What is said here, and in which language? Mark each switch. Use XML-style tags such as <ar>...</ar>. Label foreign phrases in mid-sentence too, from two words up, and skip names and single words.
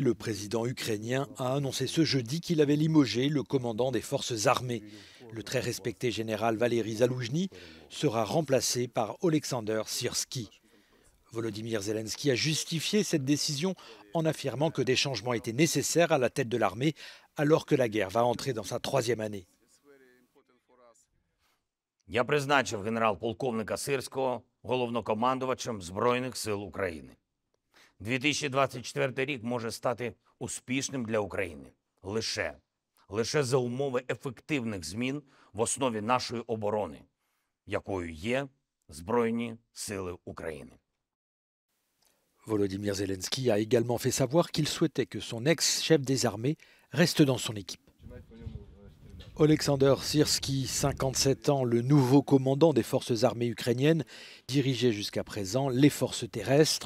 <fr>Le président ukrainien a annoncé ce jeudi qu'il avait limogé le commandant des forces armées. Le très respecté général Valéry Zaloujny sera remplacé par Oleksandr Syrski. Volodymyr Zelensky a justifié cette décision en affirmant que des changements étaient nécessaires à la tête de l'armée alors que la guerre va entrer dans sa 3e année.</fr> <uk>Я призначив генерал-полковника Сирського головнокомандувачем Збройних сил України. 2024 рік може стати успішним для України лише за умови ефективних змін в основі нашої оборони, якою є Збройні сили України.</uk> <fr>Volodymyr Zelensky a également fait savoir qu'il souhaitait que son ex-chef des armées reste dans son équipe. Oleksandr Syrski, 57 ans, le nouveau commandant des forces armées ukrainiennes, dirigeait jusqu'à présent les forces terrestres.</fr>